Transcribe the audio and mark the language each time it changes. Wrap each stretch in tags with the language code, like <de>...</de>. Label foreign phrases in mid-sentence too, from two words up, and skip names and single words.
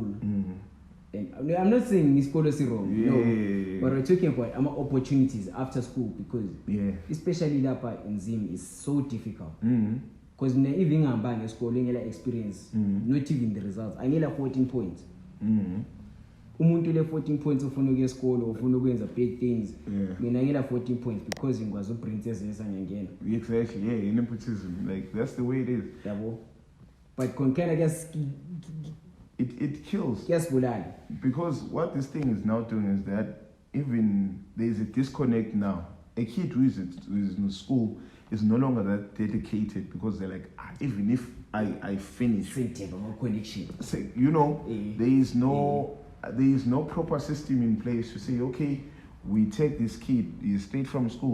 <en>And I'm not saying Miss Polo is wrong, no. But we're talking about opportunities after school because especially that part in Zim is so difficult. Because even I'm buying a school, I experience, not even the results. I need 14 points.</en> <nd>Umuntu le 14 points ufuna ukuya school ufuna ukwenza</nd> <en>big things.</en> <nd>Mina ngila 14 points because ngikwazi uprincess esangena.</nd> <en>Exactly, yeah, nepotism. Like that's the way it is.</en> <nd>Yabo. But konkela</nd> <en>it kills.</en> <nd>Kuyasibulala.</nd> <en>Because what this thing is now doing is that even there is a disconnect now. A kid who is in school is no longer that dedicated because they're like, even if I finish, you know, there is no proper system in place to say, okay, we take this kid straight from school.</en>